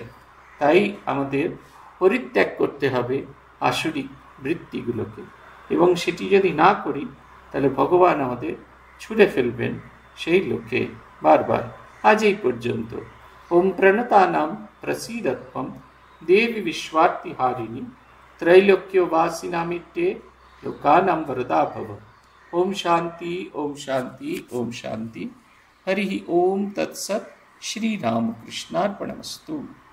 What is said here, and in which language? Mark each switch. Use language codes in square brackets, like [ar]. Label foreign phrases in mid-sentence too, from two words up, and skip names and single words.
[bn] তাই আমাদের পরিত্যাগ করতে হবে আসরিক বৃত্তিগুলোকে, এবং সেটি যদি না করি, তাহলে ভগবান আমাদের ছুঁড়ে ফেলবেন সেই লোকে বারবার। আজ এই পর্যন্ত। [sa] ওম প্রণতানাম প্রসীদত্বম দেবী বিশ্বার্তিহারিণী त्रैलोक्यवासिनामित्ये लोकानां वरदा भव। ओम शांति, ओम शांति, ओम शांति। हरि ओम तत्सत्। श्री रामकृष्णार्पणमस्तु।